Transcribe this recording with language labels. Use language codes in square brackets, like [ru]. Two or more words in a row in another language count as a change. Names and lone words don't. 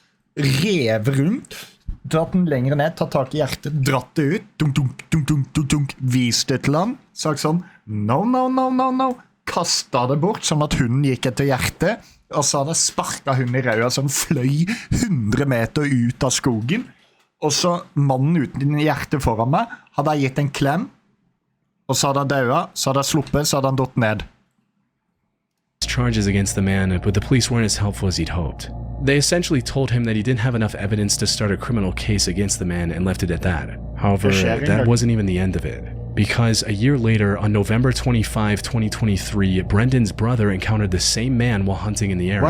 [no] rev rundt, dratt den lengre ned, tatt tak i hjertet, dratt det ut, dunk, dunk, dunk, dunk, dunk, dunk, vist det til han, sagt sånn, [en] no, no, no, no, no, [no] kastet det bort, sånn at hunden gikk etter hjertet, og så hadde jeg sparket hunden i røya, som fløy 100 meter ut av skogen, og så mannen uten hjertet foran meg, hadde jeg gitt en klem, og så hadde han døet, så hadde jeg sluppet, så hadde han dott ned. [en] Charges against the man, but the police weren't as helpful as he'd hoped. They essentially told him that he didn't have enough evidence to start a criminal case against the man and left it at that. However, that wasn't even the end of it. Because a year later, on November 25, 2023, Brendan's brother encountered the same man while hunting in the area.